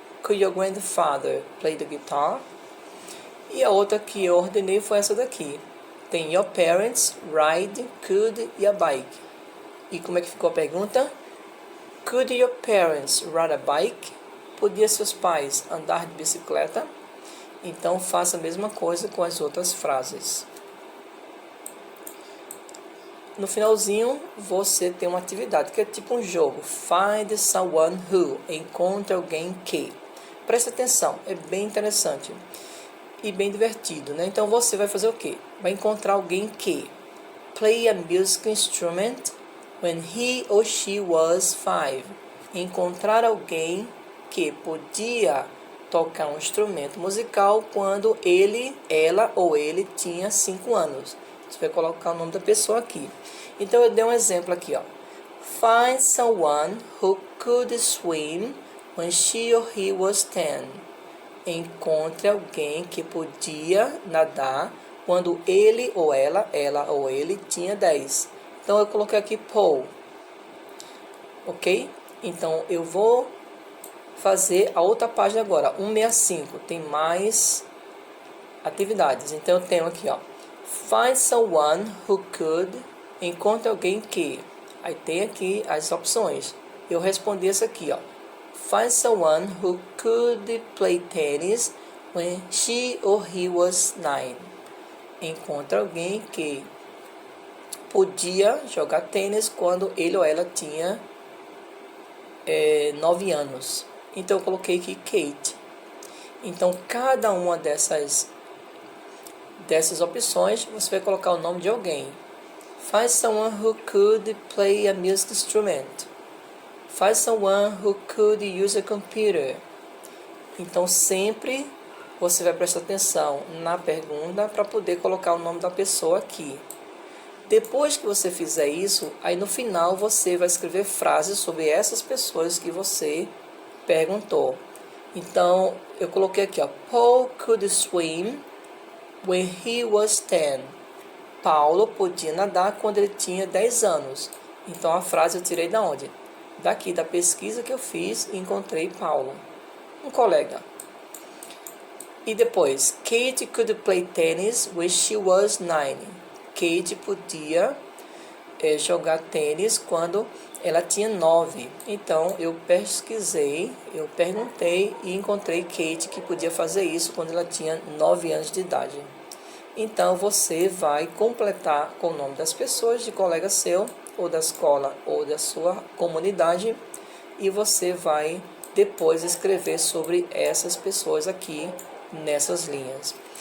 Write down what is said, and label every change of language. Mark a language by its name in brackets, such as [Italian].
[English] Could your grandfather play the guitar? [Portuguese] E a outra que eu ordenei foi essa daqui. Tem your parents ride, could e a bike. E como é que ficou a pergunta? [English] Could your parents ride a bike? [Portuguese] Podia seus pais andar de bicicleta? Então faça a mesma coisa com as outras frases. No finalzinho, você tem uma atividade que é tipo um jogo. [English] Find someone who. [Portuguese] Encontre alguém que. Preste atenção, é bem interessante e bem divertido, né? Então você vai fazer o quê? Vai encontrar alguém que [English] play a musical instrument when he or she was 5. [Portuguese] Encontrar alguém que podia tocar um instrumento musical quando ela ou ele tinha 5 anos. Você vai colocar o nome da pessoa aqui. Então eu dei um exemplo aqui, ó. [English] Find someone who could swim when she or he was 10. [Portuguese] Encontre alguém que podia nadar quando ele ou ela ou ele tinha 10. Então eu coloquei aqui Paul. Ok? Então eu vou fazer a outra página agora, 165. Tem mais atividades. Então eu tenho aqui, ó. [English] Find someone who could. [Portuguese] Encontre alguém que. Aí tem aqui as opções. Eu respondi essa aqui, ó. [English] Find someone who could play tennis when she or he was 9. [Portuguese] Encontre alguém que podia jogar tênis quando ele ou ela tinha 9 anos. Então eu coloquei aqui Kate. Então cada uma dessas opções você vai colocar o nome de alguém. [English] Find someone who could play a music instrument. Find someone who could use a computer. [Portuguese] Então sempre você vai prestar atenção na pergunta para poder colocar o nome da pessoa aqui. Depois que você fizer isso, aí no final você vai escrever frases sobre essas pessoas que você perguntou. Então eu coloquei aqui, ó, [English] Paul could swim when he was 10. [Portuguese] Paulo podia nadar quando ele tinha 10 anos. Então a frase eu tirei da onde? Daqui, da pesquisa que eu fiz e encontrei Paulo, um colega. E depois, [English] Kate could play tennis when she was 9. [Portuguese] Kate podia jogar tênis quando ela tinha 9. Então, eu pesquisei, eu perguntei e encontrei Kate que podia fazer isso quando ela tinha 9 anos de idade. Então, você vai completar com o nome das pessoas, de colega seu, ou da escola, ou da sua comunidade, e você vai depois escrever sobre essas pessoas aqui, nessas linhas.